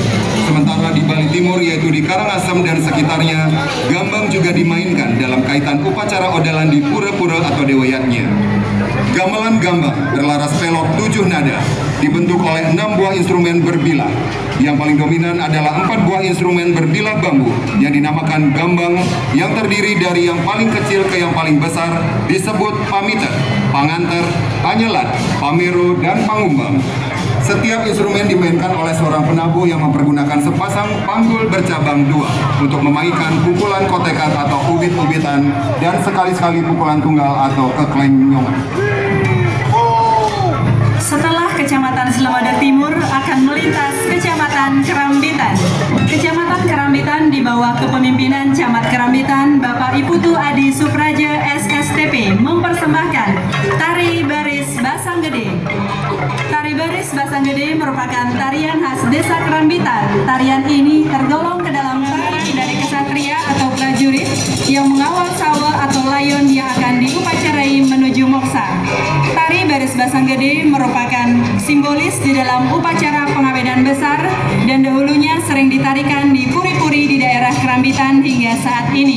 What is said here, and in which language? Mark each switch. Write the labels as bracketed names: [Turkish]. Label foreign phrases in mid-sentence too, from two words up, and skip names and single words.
[Indonesian] Sementara di Bali Timur, yaitu di Karangasem dan sekitarnya, gambang juga dimainkan dalam kaitan upacara odalan di pura-pura atau dewayatnya. Gamelan gambang berlaras pelok 7 nada, dibentuk oleh 6 buah instrumen berbilah. Yang paling dominan adalah 4 buah instrumen berbilah bambu yang dinamakan gambang, yang terdiri dari yang paling kecil ke yang paling besar disebut pamiter, panganter, panyelat, pamero, dan pangumbang. Setiap instrumen dimainkan oleh seorang penabuh yang mempergunakan sepasang panggul bercabang 2 untuk memainkan pukulan kotekat atau ubit-ubitan dan sekali-sekali pukulan tunggal atau keklenyongan. Setelah Kecamatan Selemadeg Timur akan melintas Kecamatan Kerambitan. Kecamatan Kerambitan di bawah kepemimpinan Camat Kerambitan Bapak Iputu Adi Supraja SSTP mempersembahkan Tari Baris Basanggede. Tari Baris Basanggede merupakan tarian khas Desa Kerambitan. Tarian ini tergolong ke dalam tari dari kesatria atau prajurit yang mengawal sawa atau layon yang akan diupacarai menuju moksa. Tari Baris Basanggede merupakan simbolis di dalam upacara pengawenan besar dan dahulunya sering ditarikan di puri-puri di daerah Kerambitan hingga saat ini.